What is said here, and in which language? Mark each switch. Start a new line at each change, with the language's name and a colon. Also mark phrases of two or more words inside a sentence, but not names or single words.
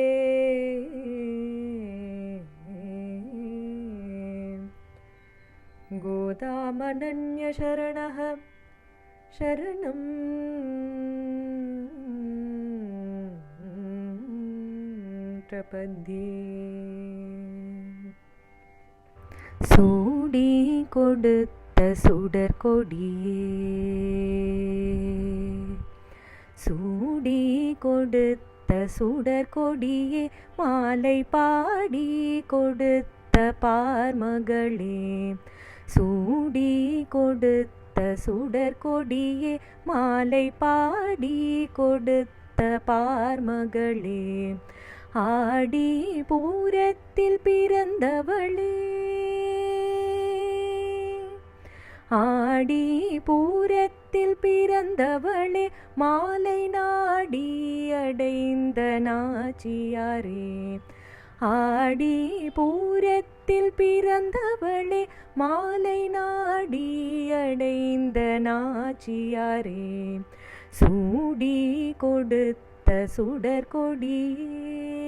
Sanskrit: गोदामनन्यशरणः शरणं प्रपद्ये
Tamil: சூடி கொடுத்த சுடர் கொடியே சூடி கொடுத்த சுடர் கொடியே माலை பாடி கொடுத்த பார்மகளே சூடி கொடுத்த சுடர் கொடியே माலை பாடி கொடுத்த பார்மகளே ஆடி பூரத்தில் பிறந்தவளே ஆடி பூரத்தில் பிறந்தவளே மாலை நாடி அடைந்த நாச்சியாரே ஆடி பூரத்தில் பிறந்தவளே மாலை நாடி அடைந்த நாச்சியாரே சூடி கொடுத்த சுடர் கொடியே